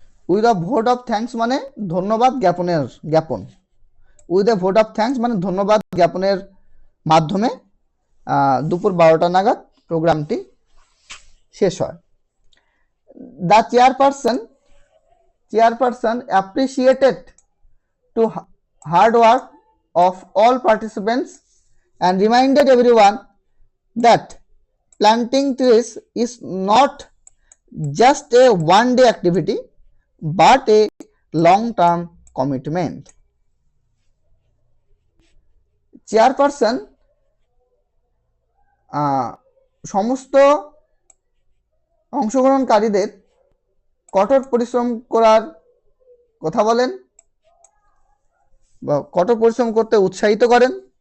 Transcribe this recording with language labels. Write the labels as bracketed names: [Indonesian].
[English] with a vote of thanks [Bangla] মানে ধন্যবাদ জ্ঞাপন, with a vote of thanks মানে ধন্যবাদ জ্ঞাপনের মাধ্যমে দুপুর 12টা নাগাদ প্রোগ্রামটি শেষ হয়। [English] The chairperson appreciated to hard work of all participants and reminded everyone that planting trees is not just a one-day activity but a long-term commitment. [Bangla] Chairperson সমস্ত অংশগ্রহণকারীদের কঠোর পরিশ্রম করার কথা বলেন বা কঠোর পরিশ্রম করতে উৎসাহিত করেন,